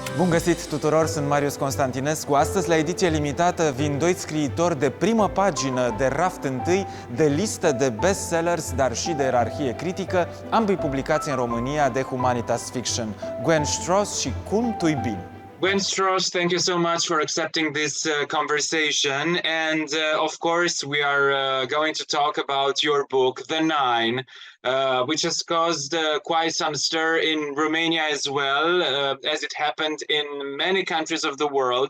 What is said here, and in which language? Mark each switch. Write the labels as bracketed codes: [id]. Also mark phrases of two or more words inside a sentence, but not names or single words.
[ro] găsit tuturor, sunt Marius Constantinescu. Astăzi, la ediție limitată, vin doi scriitori de primă pagină, de raft întâi, de listă de bestsellers, dar și de ierarhie critică, ambii publicați în România de Humanitas Fiction, Gwen Strauss și Colm Tóibín. [en] Gwen Strauss, thank you so much for accepting this conversation. And of course, we are going to talk about your book, The Nine, which has caused quite some stir in Romania as well, as it happened in many countries of the world.